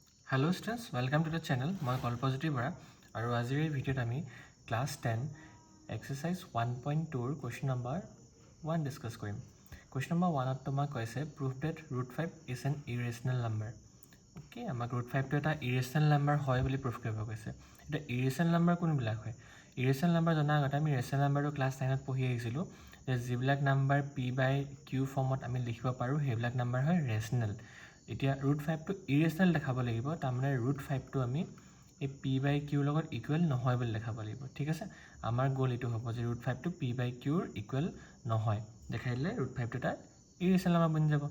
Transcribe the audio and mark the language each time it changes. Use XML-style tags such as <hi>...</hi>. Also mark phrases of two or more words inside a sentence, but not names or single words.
<en>Hello students, welcome to the channel.</en> <as>মই কল্পজ্যোতি বৰা আৰু আজিৰ এই ভিডিঅ'ত আমি ক্লাছ 10 এক্সাৰসাইজ 1.2 ৰ</as> <en>question number 1</en> <as>ডিসকাস কৰিম।</as> <en>question number 1</en> <as>ত তোমাক কৈছে</as> <en>prove that root 5 is an irrational number.</en> <as>ওকে, আমাক root 5 টো এটা</as> <en>irrational number</en> <as>হয় বুলি prove কৰিব কৈছে। এটা</as> <en>irrational number</en> <as>কোনবিলাক হয়?</as> <en>irrational number</en> <as>জনা আগতে আমি</as> <en>rational number</en> <as>টো ক্লাছ 9 ত পঢ়ি আহিছিলো যে যিবিলাক নাম্বাৰ</as> <en>p by q</en> <as>ফৰ্মত আমি লিখিব পাৰো সেইবিলাক নাম্বাৰ হয় rational। এতিয়া root 5 টো irrational দেখাব লাগিব, তাৰমানে root 5 টো আমি এই</as> <en>p by q</en> <as>লগত ইকুৱেল নহয় বুলি দেখাব লাগিব। ঠিক আছে, আমাৰ গোল এইটো হ'ব যে root 5 টো</as> <en>p by q</en> <as>ৰ ইকুৱেল নহয় দেখাই দিলে root 5 টো এটা</as> <en>irrational number</en> <as>বনি যাব।</as>